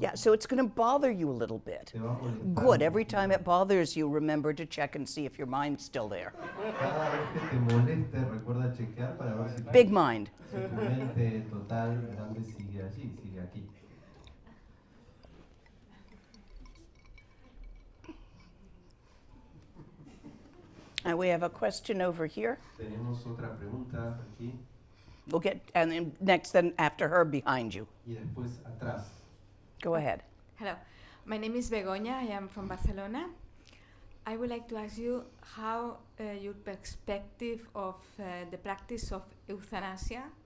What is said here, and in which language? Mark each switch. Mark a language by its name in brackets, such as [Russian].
[English] Yeah, so it's going to bother you a little bit. [Spanish] Te va a molestar [English] Good. [Spanish] un [English] Every [Spanish] poquito. [English] time it bothers you, remember to check and see if your mind's still there. [Spanish] Cada vez que te moleste, recuerda chequear para ver si tu, [English] Big mind. [Spanish] si tu mente total grande sigue allí, sigue aquí. [English] And we have a question over here. [Spanish] Tenemos otra pregunta aquí [English] We'll get, and then next, then after her, behind you. [Spanish] y después atrás. [English] Go ahead. Hello, my name is Begoña. I am from Barcelona. I would like to ask you how your perspective of the practice of euthanasia.